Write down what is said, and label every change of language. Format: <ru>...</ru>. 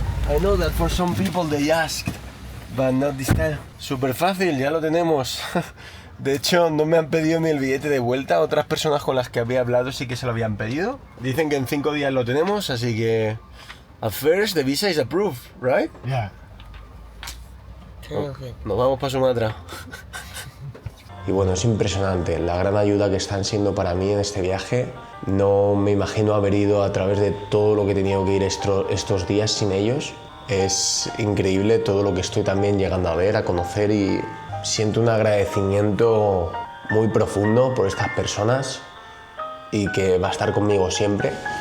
<en>I know that for some people they asked, but not this time.</en> <es>Súper fácil, ya lo tenemos. De hecho, no me han pedido ni el billete de vuelta. Otras personas con las que había hablado sí que se lo habían pedido. Dicen que en 5 días lo tenemos, así que...</es> <en>At first, the visa is approved, right? Yeah.</en> <es>Nos vamos para Sumatra. Y bueno, es impresionante la gran ayuda que están siendo para mí en este viaje. No me imagino haber ido a través de todo lo que he tenido que ir estos días sin ellos. Es increíble todo lo que estoy también llegando a ver, a conocer y siento un agradecimiento muy profundo por estas personas y que va a estar conmigo siempre.</es>